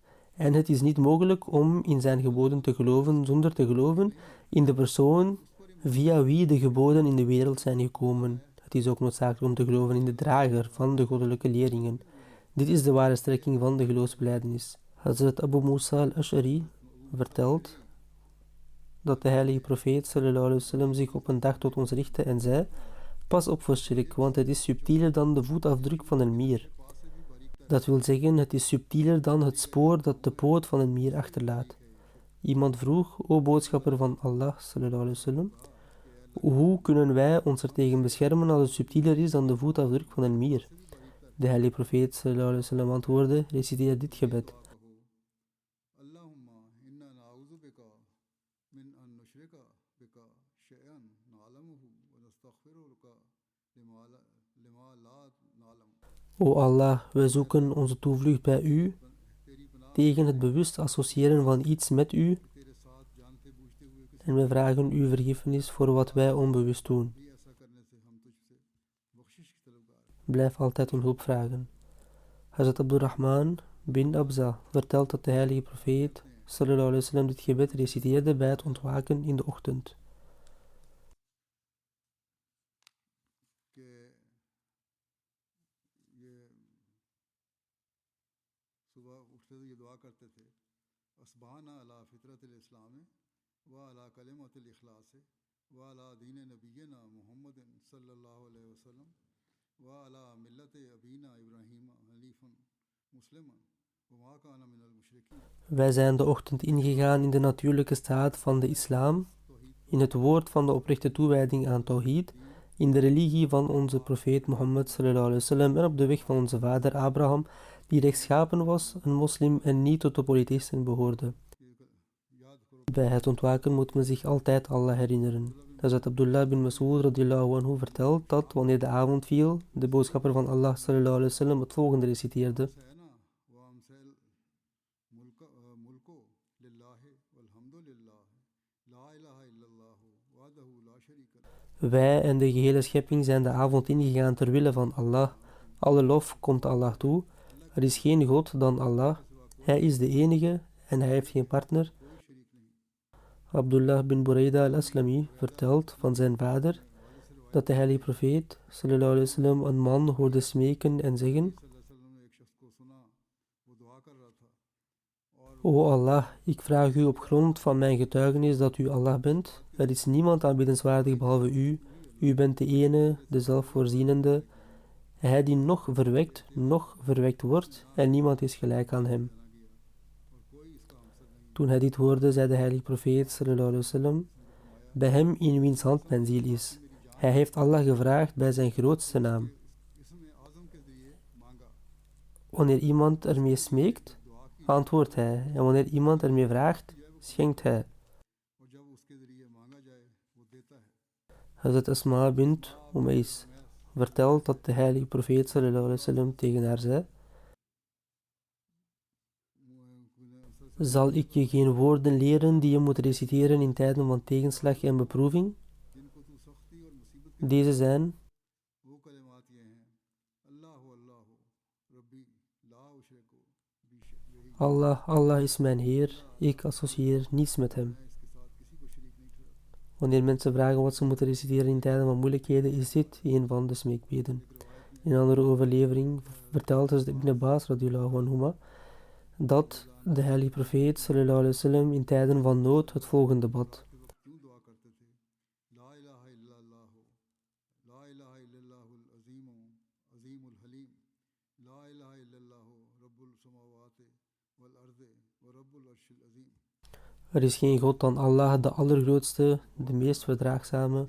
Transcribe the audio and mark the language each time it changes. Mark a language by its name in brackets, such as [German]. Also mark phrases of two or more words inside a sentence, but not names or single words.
[Dutch] En het is niet mogelijk om in zijn geboden te geloven zonder te geloven in de persoon via wie de geboden in de wereld zijn gekomen. Het is ook noodzakelijk om te geloven in de drager van de goddelijke leringen. Dit is de ware strekking van de geloofsbelijdenis. Hazrat Abu Musa al-Ash'ari vertelt dat de heilige profeet [Arabic] صلى الله عليه وسلم [Dutch] zich op een dag tot ons richtte en zei: pas op voor shirk, want het is subtieler dan de voetafdruk van een mier. Dat wil zeggen, het is subtieler dan het spoor dat de poot van een mier achterlaat. Iemand vroeg: o boodschapper van Allah [Arabic] صلى الله عليه وسلم, [Dutch] hoe kunnen wij ons er tegen beschermen als het subtieler is dan de voetafdruk van een mier? De heilige profeet [Arabic] صلى الله عليه وسلم [Dutch] antwoordde: reciteer dit gebed. O Allah, wij zoeken onze toevlucht bij u tegen het bewust associëren van iets met u en wij vragen uw vergiffenis voor wat wij onbewust doen. Blijf altijd om hulp vragen. Hazrat Abdurrahman bin Abza vertelt dat de heilige profeet [Arabic] صلى الله عليه وسلم [Dutch] dit gebed reciteerde bij het ontwaken in de ochtend. [Urdu] کہ یہ صبح اٹھتے تو یہ دعا کرتے تھے [Arabic] أصبحنا على فطرة الإسلام و على كلمة الإخلاص و على دين نبينا محمد صلى الله عليه وسلم و على ملة أبينا إبراهيم حنيفا مسلما و ما كان من المشركين. [Dutch] Wij zijn de ochtend ingegaan in de natuurlijke staat van de islam, in het woord van de oprechte toewijding aan Tawhid, in de religie van onze profeet Mohammed sallallahu alaihi wasallam en op de weg van onze vader Abraham, die rechtschapen was, een moslim en niet tot de polytheïsten behoorde. Bij het ontwaken moet men zich altijd Allah herinneren. Hazrat Abdullah bin Mas'ud [Arabic] رضي الله عنه [Dutch] vertelt dat wanneer de avond viel, de boodschapper van Allah [Arabic] صلى الله عليه وسلم [Dutch] het volgende reciteerde: Wij en de gehele schepping zijn de avond ingegaan ter wille van Allah. Alle lof komt Allah toe. Er is geen God dan Allah. Hij is de enige en hij heeft geen partner. Abdullah bin Buraida al-Aslami vertelt van zijn vader dat de heilige profeet [Arabic] صلى الله عليه وسلم [Dutch] een man hoorde smeken en zeggen: O Allah, ik vraag u op grond van mijn getuigenis dat u Allah bent. Er is niemand aanbiddenswaardig behalve u. U bent de ene, de zelfvoorzienende. Hij die nog verwekt wordt en niemand is gelijk aan hem. Toen hij dit hoorde, zei de heilige profeet [Arabic] صلى الله عليه وسلم: [Dutch] bij hem in wiens hand mijn ziel is. Hij heeft Allah gevraagd bij zijn grootste naam. Wanneer iemand ermee smeekt, antwoordt hij, en wanneer iemand ermee vraagt, schenkt hij. Hazrat Asma bint Umays vertelt dat de heilige profeet [Arabic] صلى الله عليه وسلم [Dutch] tegen haar zei: zal ik je geen woorden leren die je moet reciteren in tijden van tegenslag en beproeving? Deze zijn: Allah, Allah is mijn Heer, ik associeer niets met hem. Wanneer mensen vragen wat ze moeten reciteren in tijden van moeilijkheden, is dit een van de smeekbeden. In een andere overlevering vertelt Hazrat Ibn Abbas [Arabic] رضي الله عنهما [Dutch] dat de heilige profeet [Arabic] صلى الله عليه وسلم [Dutch] in tijden van nood het volgende bad: er is geen God dan Allah, de allergrootste, de meest verdraagzame.